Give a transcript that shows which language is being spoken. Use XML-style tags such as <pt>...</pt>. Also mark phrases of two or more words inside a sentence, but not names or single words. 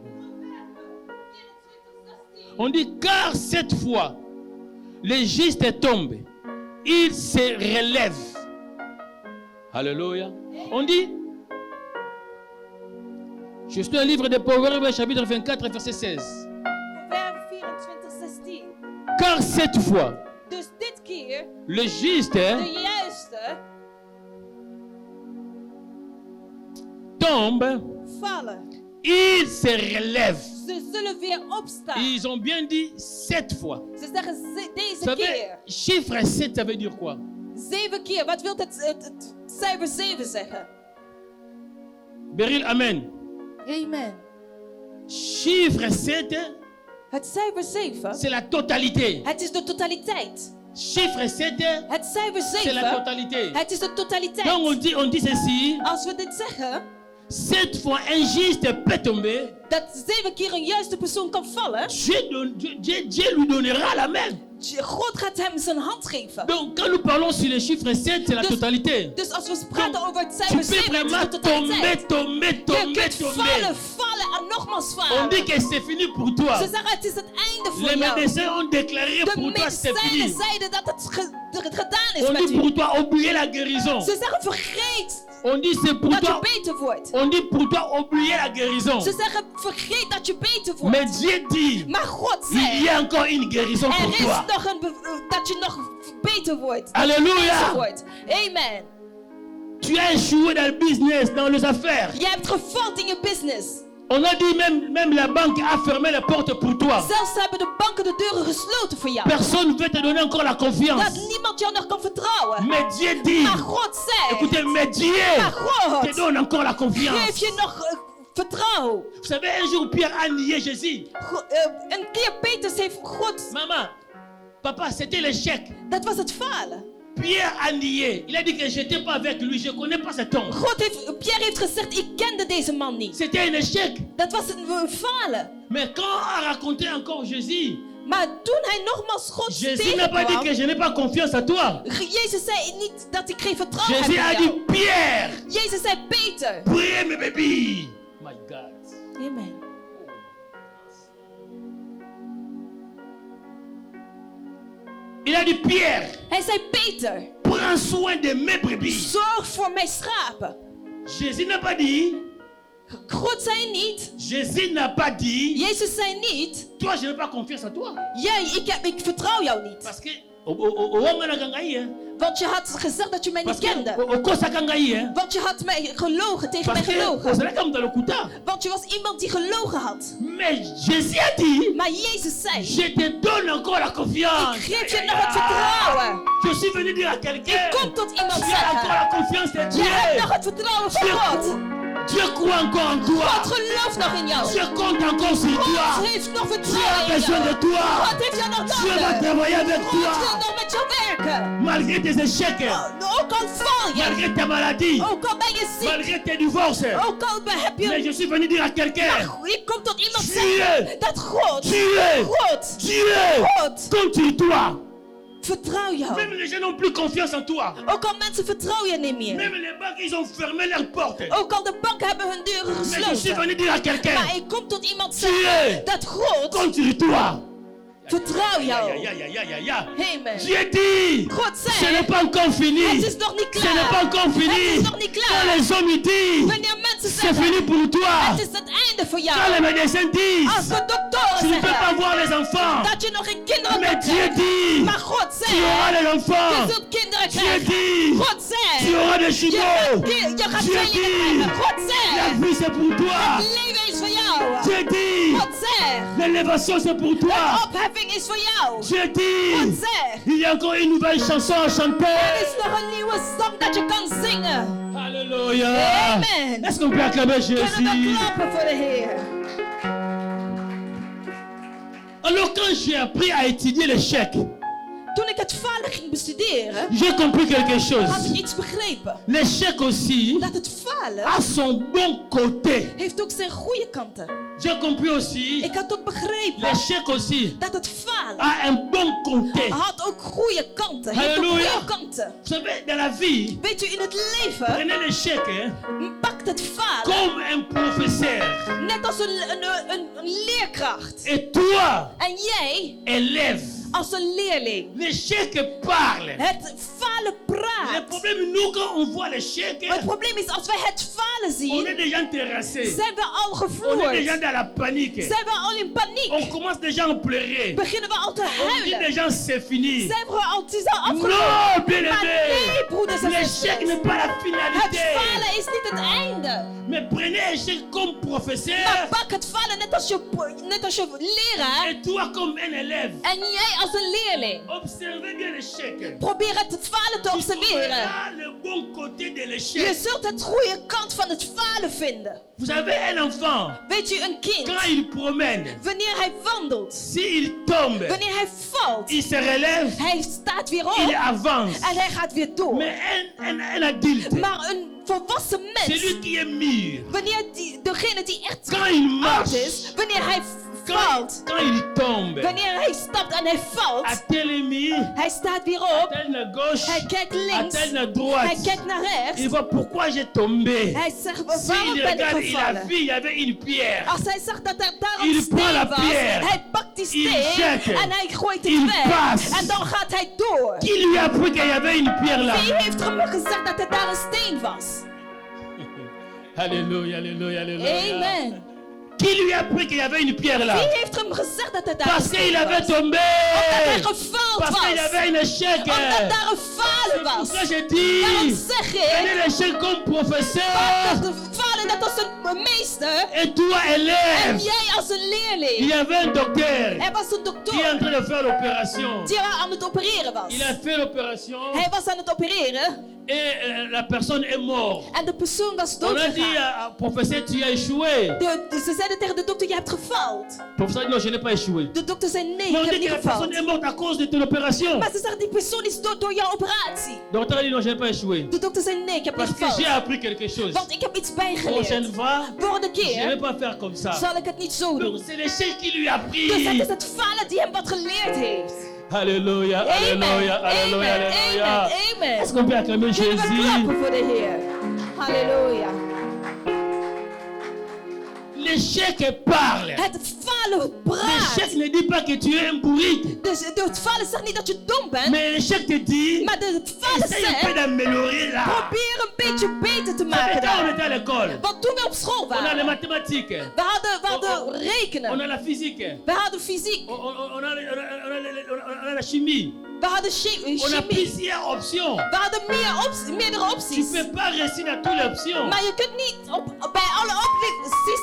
<fr>On dit, car cette fois, les justes tombent, ils se relèvent. Alléluia. On dit, je suis un livre de Proverbe chapitre 24, verset 16. Proverbe 24, 16. Car cette fois,</fr> <nl>Dus dit keer,</nl> <fr>le juste</fr> <nl>de juiste</nl> <fr>tombe,</fr> <nl>vallen.</nl> <fr>ils se relèvent.</fr> <nl>Ze zullen weer opstaan.</nl> <fr>Ils ont bien dit 7 fois.</fr> <nl>Ze zeggen</nl> <fr>Vous</fr> <nl>deze</nl> <fr>savez,</fr> <nl>keer.</nl> <fr>chiffre 7, ça veut dire quoi?</fr> <nl>7 keer. Wat wil het cijfer 7 zeggen? Beryl, amen. Amen.</nl> <fr>Chiffre 7,</fr> <nl>Het cijfer 7,</nl> <fr>c'est la totalité.</fr> <nl>het is de totaliteit.</nl> <fr>Chiffre 7,</fr> <nl>Het cijfer</nl> <fr>c'est la</fr> <nl>7,</nl> <fr>totalité.</fr> <nl>het is de totaliteit.</nl> <fr>Donc on dit ceci,</fr> <nl>Als we dit zeggen,</nl> <fr>7 fois un juste peut tomber,</fr> <nl>dat 7 keer een juiste persoon kan vallen,</nl> <fr>Dieu lui donnera la main.</fr> <nl>God gaat hem zijn hand geven.</nl> <fr>Donc quand nous parlons sur le chiffre 7, c'est la totalité.</fr> <nl>Dus als we praten over het</nl> <fr>Tu</fr> <nl>cijfer</nl> <fr>peux</fr> <nl>7, het is</nl> <fr>vraiment</fr> <nl>de</nl> <fr>tomber,</fr> <nl>totaliteit.</nl> <fr>tomber,</fr> <nl>Je</nl> <fr>tomber,</fr> <nl>kunt</nl> <fr>tomber.</fr> <nl>vallen en nogmaals</nl> <fr>On</fr> <nl>vallen.</nl> <fr>dit que c'est fini pour toi.</fr> <nl>Ze zeggen het is het einde voor</nl> <fr>Les</fr> <nl>jou.</nl> <fr>médecins ont déclaré</fr> <nl>De</nl> <fr>pour toi c'est</fr> <nl>medicijnen</nl> <fr>fini.</fr> <nl>zeiden dat het gedaan is</nl> <fr>On</fr> <nl>met</nl> <fr>dit</fr> <nl>u.</nl> <fr>pour toi oublier la guérison.</fr> <nl>Ze zeggen vergeet</nl> <fr>On dit c'est pour</fr> <nl>dat je</nl> <fr>toi.</fr> <nl>beter wordt.</nl> <fr>On dit pour toi oublier la guérison.</fr> <nl>Ze zeggen vergeet dat je beter wordt.</nl> <fr>Mais Dieu dit</fr> <nl>Maar God</nl> <fr>il y</fr> <nl>zegt</nl> <fr>a encore une guérison</fr> <nl>er</nl> <fr>pour</fr> <nl>is</nl> <fr>toi.</fr> <nl>nog dat je nog beter wordt.</nl> <fr>Alléluia.</fr> <nl>Beter wordt. Amen.</nl> <fr>Tu as échoué dans le business, dans les affaires.</fr> <nl>Je hebt gefaald in je business.</nl> <fr>On a dit même la banque a fermé les portes pour toi.</fr> <nl>Zelfs hebben de banken de deuren gesloten voor jou.</nl> <fr>Personne ne veut te donner encore la confiance.</fr> <nl>Dat niemand jou nog kan vertrouwen.</nl> <fr>Mais Dieu dit,</fr> <nl>Maar God zegt,</nl> <fr>écoutez, mais Dieu</fr> <nl>maar</nl> <fr>te</fr> <nl>God</nl> <fr>donne encore la</fr> <nl>geef</nl> <fr>confiance.</fr> <nl>je nog vertrouwen.</nl> <fr>Vous savez, un jour Pierre a nié Jésus.</fr> <nl>Een keer Petrus heeft God,</nl> <fr>Maman, papa, c'était l'échec.</fr> <nl>dat was het falen.</nl> <fr>Pierre a nié. Il a dit que je n'étais pas avec lui, je ne connais pas cet homme.</fr> <nl>Pierre heeft gezegd, ik kende deze man niet.</nl> <fr>C'était un échec.</fr> <nl>Dat was een falen.</nl> <fr>Mais quand on a raconté encore Jésus,</fr> <nl>Maar toen hij nogmaals God</nl> <fr>Jésus n'a pas dit que</fr> <nl>tegenkwam,</nl> <fr>je n'ai pas confiance à toi.</fr> <nl>Jezus zei niet dat ik geen vertrouwen heb</nl> <fr>Jésus a</fr> <nl>in</nl> <fr>dit,</fr> <nl>jou.</nl> <fr>Pierre,</fr> <nl>Jezus zei, Peter.</nl> <fr>priez mes bébés.</fr> <en>My God.</en> <fr>Amen. Il a dit, Pierre,</fr> <nl>Hij zei, Peter,</nl> <fr>prends soin de mes brebis.</fr> <nl>zorg voor mijn schapen.</nl> <fr>Jésus n'a pas dit,</fr> <nl>God zei niet,</nl> <fr>Jésus n'a pas dit,</fr> <nl>Jezus zei niet,</nl> <fr>toi je n'ai pas confiance à toi.</fr> <nl>ik vertrouw jou niet.</nl> <fr>Parce que,</fr> <nl>Want je had gezegd dat je mij niet kende. Want je had mij gelogen, tegen mij gelogen. Want je was iemand die gelogen had.</nl> <fr>Mais Jésus a dit,</fr> <nl>Maar Jezus zei,</nl> <fr>je te donne encore la confiance.</fr> <nl>ik geef je nog het vertrouwen.</nl> <fr>Je suis venu dire à quelqu'un,</fr> <nl>Ik kom tot iemand</nl> <fr>tu as encore</fr> <nl>zeggen,</nl> <fr>la confiance de</fr> <nl>je</nl> <fr>Dieu.</fr> <nl>hebt nog het vertrouwen van God.</nl> <fr>Dieu croit encore en toi.</fr> <nl>God gelooft nog in jou.</nl> <fr>Dieu compte encore sur</fr> <nl>God</nl> <fr>toi.</fr> <nl>heeft nog</nl> <fr>Dieu a</fr> <nl>vertrouwen in</nl> <fr>besoin de</fr> <nl>jou.</nl> <fr>toi.</fr> <nl>God heeft jou nog</nl> <fr>Dieu va</fr> <nl>nodig.</nl> <fr>travailler avec</fr> <nl>God wil</nl> <fr>toi.</fr> <nl>nog met jou werken.</nl> <fr>Malgré tes échecs,</fr> <nl>Ook al val je.</nl> <fr>malgré ta maladie,</fr> <nl>Ook al ben je ziek.</nl> <fr>malgré tes divorces.</fr> <nl>Ook al heb</nl> <fr>Mais</fr> <nl>je...</nl> <fr>je suis venu dire à quelqu'un,</fr> <nl>Ik kom tot iemand</nl> <fr>Dieu.</fr> <nl>zeggen dat God,</nl> <fr>Dieu,</fr> <nl>God,</nl> <fr>Dieu,</fr> <nl>God,</nl> <fr>compte sur toi.</fr> <nl>vertrouw jou.</nl> <fr>Même les gens n'ont plus confiance en toi.</fr> <nl>Ook al mensen vertrouwen je niet meer.</nl> <fr>Même les banques, ils ont fermé leurs portes.</fr> <nl>Ook al de banken hebben hun deuren</nl> <fr>Mais je suis</fr> <nl>gesloten.</nl> <fr>venu dire à quelqu'un,</fr> <nl>Maar ik kom tot iemand</nl> <fr>Dieu.</fr> <nl>zeggen dat God</nl> <fr>compte sur toi.</fr> <nl>vertrouw jou. Ya. Amen.</nl> <fr>Dieu dit,</fr> <nl>God</nl> <fr>ce</fr> <nl>zegt,</nl> <fr>n'est pas encore fini.</fr> <nl>het is nog niet</nl> <fr>Ce n'est pas</fr> <nl>klaar.</nl> <fr>encore</fr> <nl>Het</nl> <fr>fini.</fr> <nl>is nog niet</nl> <fr>Quand</fr> <nl>klaar.</nl> <fr>les hommes ils disent,</fr> <nl>Wanneer mensen</nl> <fr>c'est fini</fr> <nl>zeggen,</nl> <fr>pour toi.</fr> <nl>het is het einde voor</nl> <fr>Quand les</fr> <nl>jou.</nl> <fr>médecins</fr> <nl>Als</nl> <fr>disent,</fr> <nl>de doktoren</nl> <fr>tu ne peux pas</fr> <nl>zeggen</nl> <fr>voir les enfants.</fr> <nl>dat je nog geen kinderen</nl> <fr>Mais</fr> <nl>kunt</nl> <fr>Dieu</fr> <nl>krijgen.</nl> <fr>dit,</fr> <nl>Maar God</nl> <fr>tu auras</fr> <nl>zegt,</nl> <fr>des</fr> <nl>je</nl> <fr>enfants.</fr> <nl>zult kinderen</nl> <fr>Dieu</fr> <nl>krijgen.</nl> <fr>dit,</fr> <nl>God</nl> <fr>tu</fr> <nl>zegt,</nl> <fr>auras des</fr> <nl>je</nl> <fr>jumeaux.</fr> <nl>gaat</nl> <fr>Dieu</fr> <nl>tweelingen</nl> <fr>dit,</fr> <nl>krijgen. God</nl> <fr>la</fr> <nl>zegt,</nl> <fr>vie c'est pour toi.</fr> <nl>het leven is voor jou.</nl> <fr>Dieu dit,</fr> <nl>God zegt,</nl> <fr>l'élévation c'est pour toi.</fr> <nl>opheffing is voor jou.</nl> <fr>Dieu dit,</fr> <nl>God zegt,</nl> <fr>il y a encore une nouvelle chanson à</fr> <nl>er</nl> <fr>chanter.</fr> <nl>is nog een nieuwe song dat je kan zingen.</nl> <fr>Alléluia.</fr> <nl>Amen.</nl> <fr>Est-ce qu'on peut acclamer</fr> <nl>Kunnen</nl> <fr>Jésus?</fr> <nl>we klappen voor de Heer?</nl> <fr>Alors quand j'ai appris à étudier l'échec,</fr> <nl>Toen ik het falen ging bestuderen,</nl> <fr>j'ai compris quelque</fr> <nl>had</nl> <fr>chose.</fr> <nl>ik iets begrepen.</nl> <fr>L'échec aussi</fr> <nl>Dat het falen</nl> <fr>a son bon côté.</fr> <nl>heeft ook zijn goede kanten.</nl> <fr>J'ai compris aussi,</fr> <nl>Ik had ook begrepen</nl> <fr>l'échec aussi</fr> <nl>dat het falen</nl> <fr>a un bon côté.</fr> <nl>had ook goede kanten. Heeft ook Halleluja. goede kanten.</nl> <fr>Vous savez, dans la vie,</fr> <nl>Weet u, in het leven</nl> <fr>prenez l'échec hein,</fr> <nl>pakt het falen</nl> <fr>comme un professeur.</fr> <nl>net als een leerkracht.</nl> <fr>Et toi,</fr> <nl>En jij</nl> <fr>élève,</fr> <nl>als een leerling.</nl> <fr>l'échec parle.</fr> <nl>Het falen</nl> <fr>Le</fr> <nl>praat.</nl> <fr>problème, nous, quand on voit l'échec,</fr> <nl>Maar het probleem is, als wij het falen</nl> <fr>on</fr> <nl>zien,</nl> <fr>est déjà terrassé.</fr> <nl>zijn we al</nl> <fr>On est</fr> <nl>gevloerd.</nl> <fr>déjà dans la panique.</fr> <nl>Zijn we al in</nl> <fr>On</fr> <nl>paniek.</nl> <fr>commence déjà à pleurer.</fr> <nl>Beginnen we al te</nl> <fr>On dit</fr> <nl>huilen.</nl> <fr>déjà c'est fini.</fr> <nl>Zijn we al, het is al afgelopen.</nl> <fr>Non, bien</fr> <nl>Maar nee,</nl> <fr>aimé.</fr> <nl>broeders en</nl> <fr>L'échec</fr> <nl>zusters.</nl> <fr>n'est pas la</fr> <nl>Het</nl> <fr>finalité.</fr> <nl>falen is niet het einde.</nl> <fr>Mais prenez l'échec comme</fr> <nl>Maar</nl> <fr>professeur</fr> <nl>pak het falen net als je leraar.</nl> <fr>et toi comme un élève.</fr> <nl>En jij als een leerling.</nl> <fr>Observez bien l'échec.</fr> <nl>Probeer het falen te</nl> <fr>Tu</fr> <nl>observeren.</nl> <fr>trouveras le bon côté de</fr> <nl>Je</nl> <fr>l'échec.</fr> <nl>zult het goede kant van het falen vinden.</nl> <fr>Vous avez un enfant,</fr> <nl>Weet je, een kind,</nl> <fr>quand il promène,</fr> <nl>wanneer hij wandelt,</nl> <fr>s'il tombe,</fr> <nl>wanneer hij valt,</nl> <fr>il se relève,</fr> <nl>hij staat weer</nl> <fr>il</fr> <nl>op</nl> <fr>avance.</fr> <nl>en hij gaat weer door.</nl> <fr>Mais un adulte,</fr> <nl>Maar een volwassen mens,</nl> <fr>celui qui est mûr,</fr> <nl>wanneer degene die echt</nl> <fr>quand il</fr> <nl>oud</nl> <fr>marche,</fr> <nl>is, wanneer hij valt,</nl> <fr>quand il tombe,</fr> <nl>wanneer hij stapt en hij valt,</nl> <fr>attelemi,</fr> <nl>hij staat weer op,</nl> <fr>attelle à gauche,</fr> <nl>hij kijkt links,</nl> <fr>attelle à</fr> <nl>hij</nl> <fr>droite.</fr> <nl>kijkt naar rechts,</nl> <fr>Il voit pourquoi j'ai tombé.</fr> <nl>hij zegt, waarom</nl> <fr>S'il</fr> <nl>ben ik</nl> <fr>regarde, il a</fr> <nl>gevallen?</nl> <fr>vu, il y avait une pierre.</fr> <nl>Als hij zag dat er daar</nl> <fr>Il</fr> <nl>een</nl> <fr>prend la</fr> <nl>steen was,</nl> <fr>pierre.</fr> <nl>hij pakt die</nl> <fr>Il</fr> <nl>steen</nl> <fr>jette.</fr> <nl>en hij gooit</nl> <fr>Il</fr> <nl>het weg.</nl> <fr>passe.</fr> <nl>En dan gaat hij door.</nl> <fr>Qui lui a appris qu'il y avait une pierre là?</fr> <nl>Wie heeft hem gezegd dat er daar een steen was?</nl> <fr>Alléluia, alléluia, alléluia.</fr> <nl>Amen.</nl> <fr>Qui lui a appris qu'il y avait une pierre là?</fr> <nl>Wie heeft hem gezegd dat er daar een</nl> <fr>Parce</fr> <nl>steen</nl> <fr>qu'il avait</fr> <nl>was?</nl> <fr>tombé.</fr> <nl>Omdat hij gefaald</nl> <fr>Parce qu'il y</fr> <nl>was.</nl> <fr>avait un échec.</fr> <nl>Omdat daar een falen</nl> <fr>Pour</fr> <nl>was.</nl> <fr>ça je dis,</fr> <nl>Daarom zeg</nl> <fr>prenez</fr> <nl>ik,</nl> <fr>l'échec comme professeur.</fr> <nl>dat de falen net als een meester</nl> <fr>Et toi,</fr> <nl>en</nl> <fr>élève,</fr> <nl>jij als een</nl> <fr>il</fr> <nl>leerling.</nl> <fr>y avait un docteur</fr> <nl>Er was een</nl> <fr>qui est en</fr> <nl>dokter</nl> <fr>train de faire l'opération.</fr> <nl>die aan het opereren was.</nl> <fr>Il a fait l'opération</fr> <nl>Hij was aan het opereren</nl> <fr>et la personne est morte.</fr> <nl>en de persoon was</nl> <fr>On a dit</fr> <nl>doodgegaan.</nl> <fr>professeur, tu as échoué.</fr> <nl>Ze zeiden tegen de dokter, je hebt gefaald.</nl> <fr>Professeur dit non, je n'ai pas échoué.</fr> <nl>De dokter zei, nee,</nl> <fr>Mais</fr> <nl>ik</nl> <fr>on</fr> <nl>heb</nl> <fr>dit</fr> <nl>niet</nl> <fr>que la personne</fr> <nl>gefaald.</nl> <fr>est morte à cause de ton opération.</fr> <nl>Maar ze zeggen, die persoon is dood door jouw operatie.</nl> <fr>Le docteur a dit non, je n'ai pas échoué.</fr> <nl>De dokter zei, nee, ik heb niet</nl> <fr>Parce que j'ai</fr> <nl>gefaald.</nl> <fr>appris quelque chose.</fr> <nl>Want ik heb iets</nl> <fr>Prochaine</fr> <nl>bijgeleerd.</nl> <fr>fois,</fr> <nl>Volgende</nl> <fr>je ne vais</fr> <nl>keer</nl> <fr>pas faire comme ça.</fr> <nl>zal ik het niet zo</nl> <fr>Donc</fr> <nl>doen.</nl> <fr>c'est l'échec qui lui a</fr> <nl>Dus het</nl> <fr>pris.</fr> <nl>is het falen die hem wat geleerd heeft.</nl> <fr>Alléluia,</fr> <nl>Amen,</nl> <fr>alléluia, alléluia,</fr> <nl>amen,</nl> <fr>alléluia.</fr> <nl>amen,</nl> <fr>Est-ce</fr> <nl>amen.</nl> <fr>qu'on peut acclamer</fr> <nl>Kunnen we</nl> <fr>Jésus?</fr> <nl>klappen voor de Heer? Halleluja.</nl> <fr>L'échec parle.</fr> <nl>Het falen praat.</nl> <fr>L'échec ne dit pas que tu es un bourrique.</fr> <nl>Dus het falen zegt niet dat je dom bent.</nl> <fr>Mais l'échec te dit,</fr> <nl>Maar het falen</nl> <fr>essaye un peu</fr> <nl>zegt,</nl> <fr>d'améliorer là.</fr> <nl>probeer een beetje beter te</nl> <fr>Ça fait</fr> <nl>maken</nl> <fr>quand on</fr> <nl>daar.</nl> <fr>était à l'école.</fr> <nl>Want toen we op school</nl> <fr>On a les</fr> <nl>waren,</nl> <fr>mathématiques.</fr> <nl>we hadden</nl> <fr>On</fr> <nl>rekenen.</nl> <fr>a la physique.</fr> <nl>We hadden fysiek.</nl> <fr>On a la chimie.</fr> <nl>We hadden</nl> <fr>On a</fr> <nl>chemie.</nl> <fr>plusieurs options.</fr> <nl>We hadden meerdere</nl> <fr>Tu</fr> <nl>opties.</nl> <fr>ne peux pas réussir dans toutes les options.</fr> <nl>Maar je kunt niet bij alle opties.</nl>